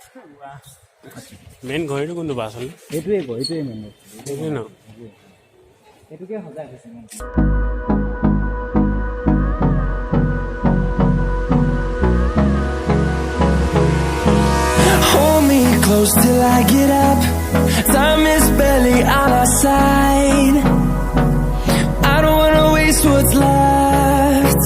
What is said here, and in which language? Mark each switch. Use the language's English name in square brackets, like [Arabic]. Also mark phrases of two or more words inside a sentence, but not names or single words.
[Assamese] মেইন ঘড়ীটো কোনটো বাছ হ'ল এইটোৱে মেন এইটোৱে ন এইটোকে সজাই আছে [English] Hold me close till I get up. Time is barely on our side. I don't wanna waste what's left.